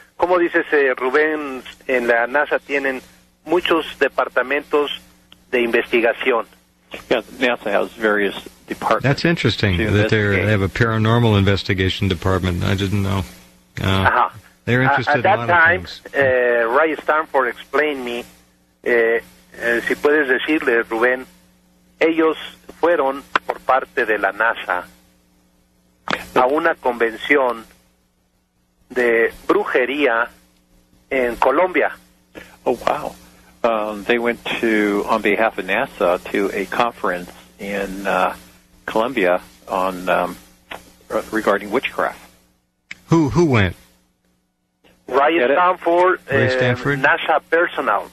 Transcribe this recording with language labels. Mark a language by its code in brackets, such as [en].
[es] Como dices, Rubén, en la NASA tienen muchos departamentos de investigación. [en] Yeah, NASA has various departments. That's interesting that they have a paranormal investigation department. I didn't know. They're interested in a lot that time, of things. Ray Stanford explained me, [es] si puedes decirle, Rubén, ellos fueron por parte de la NASA a una convención de brujería en Colombia. [en] Oh, wow. They went on behalf of NASA, to a conference in Colombia on regarding witchcraft. Who went? Ray Stanford, NASA personal